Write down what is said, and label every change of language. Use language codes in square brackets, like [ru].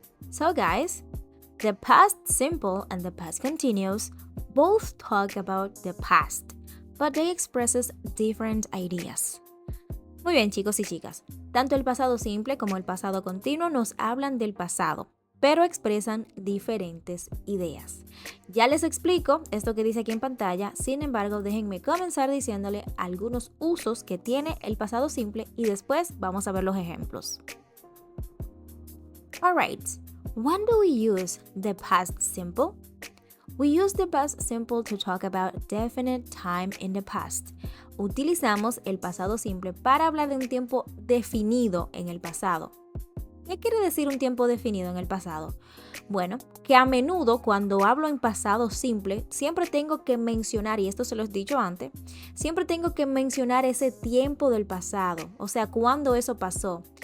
[en] So guys, the past simple and the past continuous both talk about the past, but they expresses different ideas. [es] Muy bien, chicos y chicas. Tanto el pasado simple como el pasado continuo nos hablan del pasado, pero expresan diferentes ideas. Ya les explico esto que dice aquí en pantalla, sin embargo, déjenme comenzar diciéndole algunos usos que tiene el pasado simple y después vamos a ver los ejemplos. [en] Alright, when do we use the past simple? We use the past simple to talk about definite time in the past. [es] Utilizamos el pasado simple para hablar de un tiempo definido en el pasado. ¿Qué quiere decir un tiempo definido en el pasado? Bueno, que a menudo cuando hablo en pasado simple, siempre tengo que mencionar, y esto se lo he dicho antes, siempre tengo que mencionar ese tiempo del pasado, o sea, cuándo eso pasó.